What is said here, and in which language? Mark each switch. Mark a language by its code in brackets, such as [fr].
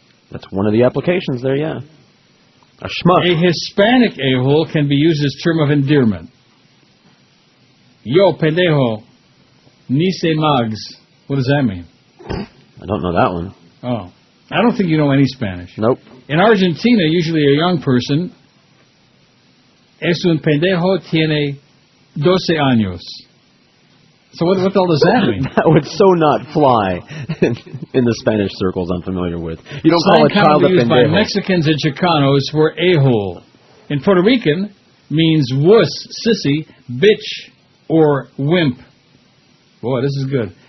[en] That's one of the applications there, yeah. A schmuck. A Hispanic a-hole can be used as term of endearment. [es] Yo, pendejo. Ni se mags. [en] What does that mean? I don't know that one. Oh. I don't think you know any Spanish. Nope. In Argentina, usually a young person, [es] es un pendejo tiene 12 años. [en] So what the hell does that mean? That would so not fly in the Spanish circles I'm familiar with. You don't call a child a pendejo. Used by Mexicans and Chicanos for a-hole. In Puerto Rican, means wuss, sissy, bitch, or wimp. Boy, this is good.